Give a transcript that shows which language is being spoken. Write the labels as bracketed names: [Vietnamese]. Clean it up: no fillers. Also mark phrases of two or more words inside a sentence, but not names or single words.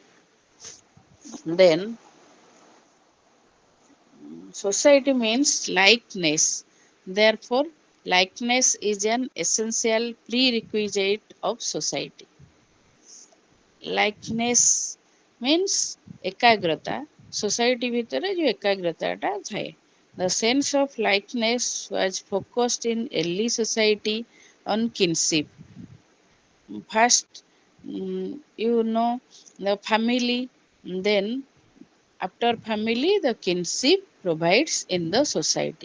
[English] Then society means likeness. Therefore, likeness is an essential prerequisite of society. Likeness means ଏକାଗ୍ରତା. [Odia] Society ଭିତରେ ଯୋଉ ଏକାଗ୍ରତାଟା ଥାଏ. [English] The sense of likeness was focused in early society on kinship. First, you know the family, then after family, the kinship provides in the society.